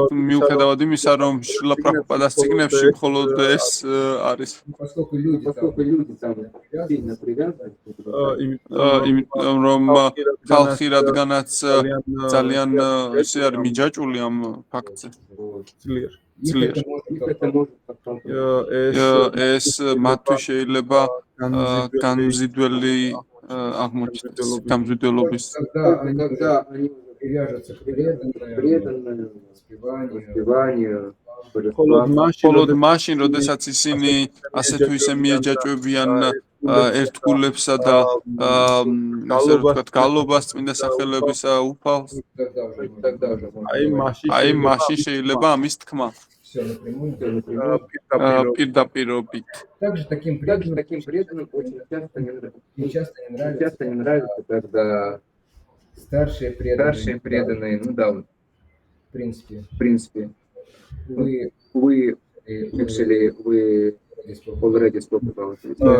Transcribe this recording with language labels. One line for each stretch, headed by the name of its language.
Georgian: მიუხედავად იმისა, რომ შრილა პრაბჰუპადას წიგნებში მხოლოდ ეს არის.
Russian: поскольку люди Поскольку люди там сильно привязаны,
Georgian: იმიტომ რომ ხალხი რადგანაც ძალიან ისე არის მიჯაჭვული ამ ფაქტზე. ძლიერ ძლიერ.
Russian: их это может потом
Georgian: ეს ეს მათთვის შეიძლება განმზიდველი აღმოჩნდეს, გამზიდველობის.
Russian: когда они привяжутся к преданным воспеванию,
Georgian: მხოლოდ მაშინ, როდესაც ისინი ასე თუ ისე მიეჯაჭვებიან ერთგულებსა და ასე ვთქვათ, გალობას წმინდა სახელებისა უფალს,
Russian: тогда уже можно
Georgian: აი მაშინ შეიძლება ამის თქმა
Russian: все напрямую.
Georgian: პირდაპირობით.
Russian: Также таким Также преданным таким преданным очень часто часто не не нравится, когда старшие старшие преданные, ну да, вот, в принципе, в принципе, вы вы вы
English: already spoke about it.